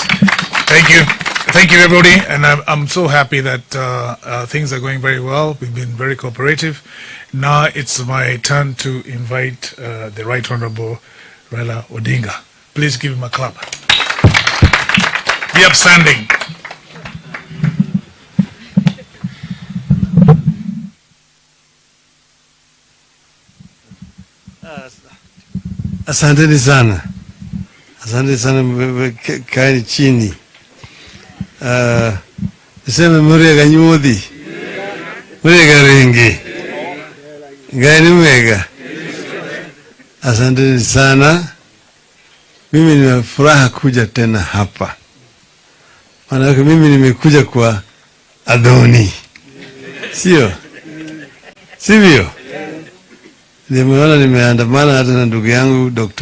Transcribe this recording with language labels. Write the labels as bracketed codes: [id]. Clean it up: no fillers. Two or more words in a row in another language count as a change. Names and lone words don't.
[en] Thank you. Thank you, everybody. And I'm so happy that things are going very well. We've been very cooperative. Now it's my turn to invite the Right Honorable Raila Odinga. Please give him a clap. Be upstanding. [sw] Asanteni sana. Asante sana, kaeni chini. Niseme murega nyuthi. Murega rengi. Gaini mwega. Asanteni sana. Mimi nina furaha kuja tena hapa. Maana mimi nimekuja kwa Adoni. Sio? Sivyo? Nimeona nimeandamana hata na ndugu yangu Dr.